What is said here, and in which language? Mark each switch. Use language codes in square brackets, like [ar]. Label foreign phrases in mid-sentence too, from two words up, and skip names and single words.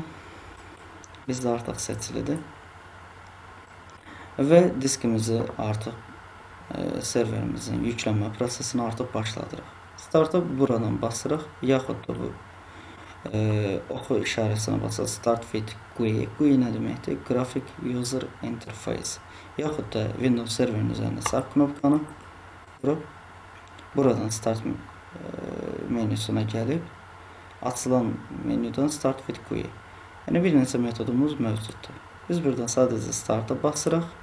[az] Bizdə artıq seçilidir. Və diskimizi artıq serverimizin yüklənmə prosesini artıq başladırıq. Start'a buradan basırıq, yaxud da bu oxu işarəsinə basırıq. [en] Start with GUI. GUI [az] nə deməkdir? [en] Graphic User Interface. [az] Yaxud da Windows serverin üzərində sağ knopkanı vurub, buradan Start menüsünə gəlib, açılan menüdən [en] Start with GUI. [az] Yəni bir neçə metodumuz mövcuddur. Biz buradan sadəcə Start'a basırıq.